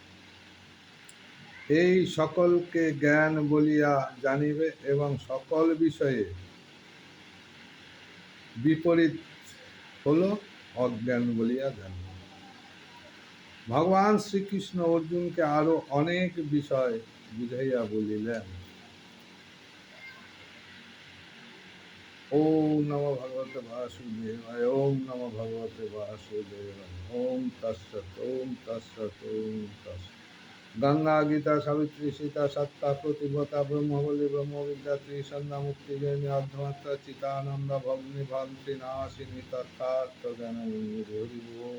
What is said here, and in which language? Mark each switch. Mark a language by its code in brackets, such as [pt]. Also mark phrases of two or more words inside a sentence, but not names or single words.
[bn] এই সকলকে জ্ঞান বলিয়া জানিবে এবং সকল বিষয়ে বিপরীত হল অজ্ঞান বলিয়া জানিবে। ভগবান শ্রীকৃষ্ণ অর্জুনকে আরো অনেক বিষয় বুঝাইয়া বলিলেন। [sa] ওম নমো ভগবতে বাসুদেবায়। ওম নমো ভগবতে বাসুদেবায়। ওম তৎসৎ। ওম তৎসৎ। ওম তৎসৎ। [bn] গঙ্গা, গীতা, সাবিত্রী, সীতা, সত্তা, প্রতিভতা, ব্রহ্মবলী, ব্রহ্মবিদ্যা, ত্রিসন্ধ্যা, মুক্তিজয়িনী, অর্ধমাত্রা, চিতানন্দ, ভগ্নি, ভ্রান্তি নাশিনী, তথার্থ জ্ঞান।